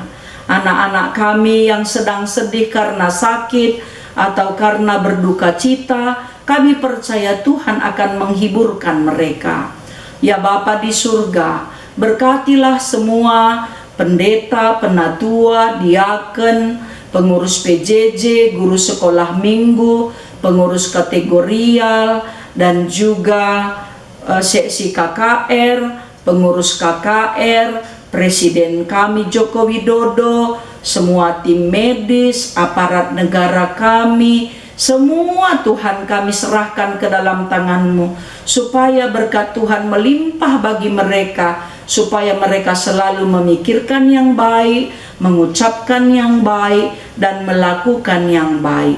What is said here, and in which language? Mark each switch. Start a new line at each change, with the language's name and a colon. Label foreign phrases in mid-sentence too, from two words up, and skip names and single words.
Indonesian: Anak-anak kami yang sedang sedih karena sakit atau karena berduka cita, kami percaya Tuhan akan menghiburkan mereka. Ya Bapa di surga, berkatilah semua pendeta, penatua, diaken, pengurus PJJ, guru sekolah minggu, pengurus kategorial, dan juga seksi KKR, pengurus KKR, Presiden kami Joko Widodo, semua tim medis, aparat negara kami, semua Tuhan kami serahkan ke dalam tangan-Mu, supaya berkat Tuhan melimpah bagi mereka, supaya mereka selalu memikirkan yang baik, mengucapkan yang baik, dan melakukan yang baik.